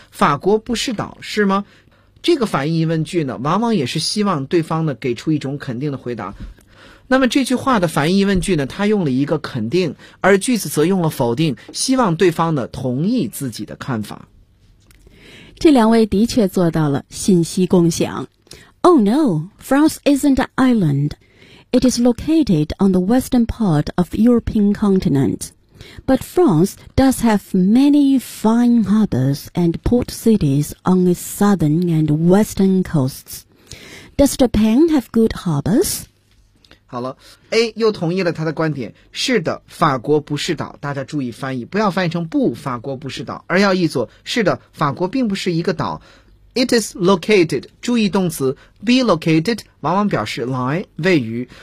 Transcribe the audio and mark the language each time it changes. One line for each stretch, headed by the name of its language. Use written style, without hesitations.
Chinese: 法国不是岛是吗？这个反应疑问句呢，往往也是希望对方呢给出一种肯定的回答。那么这句话的反应疑问句呢，它用了一个肯定，而句子则用了否定，希望对方呢同意自己的看法。这两位的确做到了信息共享。
English: Oh no, France isn't an island. It is located on the western part of the European continent. But France does have many fine harbors and port cities on its southern and western coasts. Does Japan have good harbors?
Chinese: 好了 ,A 又同意了他的观点。是的，法国不是岛。大家注意翻译，不要翻译成不，法国不是岛，而要译作是的，法国并不是一个岛。
English: It is located,
Chinese: 注意动词 be located, 往往表示 lie, 位于。